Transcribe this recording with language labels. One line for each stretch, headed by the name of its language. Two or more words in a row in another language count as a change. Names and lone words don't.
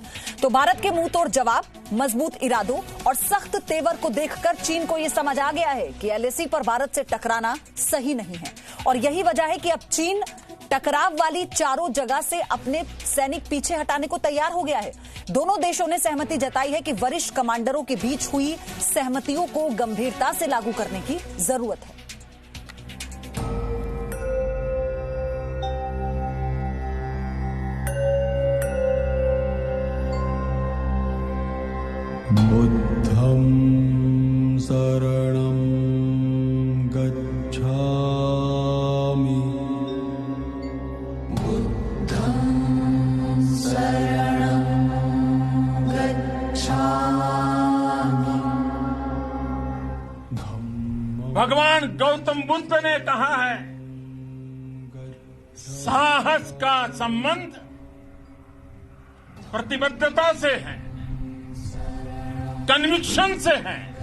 Hindi: तो भारत के मुंह तोड़ जवाब, मजबूत इरादों और सख्त तेवर को देखकर चीन को यह समझ आ गया है कि एलएसी पर भारत से टकराना सही नहीं है, और यही वजह है कि अब चीन टकराव वाली चारों जगह से अपने सैनिक पीछे हटाने को तैयार हो गया है। दोनों देशों ने सहमति जताई है कि वरिष्ठ कमांडरों के बीच हुई सहमतियों को गंभीरता से लागू करने की जरूरत है।
Pali: बुद्धं शरणं गच्छामि। बुद्धं शरणं गच्छामि।
Hindi: भगवान गौतम बुद्ध ने कहा है, साहस का संबंध प्रतिबद्धता से है, कन्विक्शन से है।